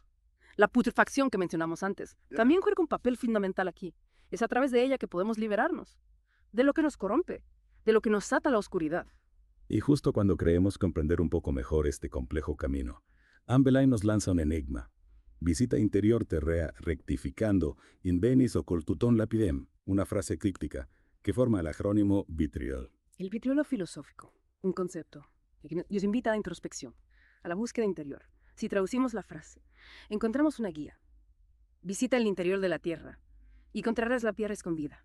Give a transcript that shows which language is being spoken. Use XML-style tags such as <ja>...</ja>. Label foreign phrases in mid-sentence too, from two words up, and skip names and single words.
<es>La putrefacción que mencionamos antes también juega un papel fundamental aquí. Es a través de ella que podemos liberarnos de lo que nos corrompe, de lo que nos ata a la oscuridad. Y justo cuando creemos comprender un poco mejor este complejo camino, Ambelain nos lanza un enigma.</es> <la>Visita interior terrea rectificando in venis occultuton lapidem,</la> <es>una frase críptica que forma el acrónimo vitriol. El vitriolo filosófico, un concepto que nos invita a la introspección, a la búsqueda interior. Si traducimos la frase, encontramos una guía. Visita el interior de la tierra y encontrarás la piedra escondida.</es>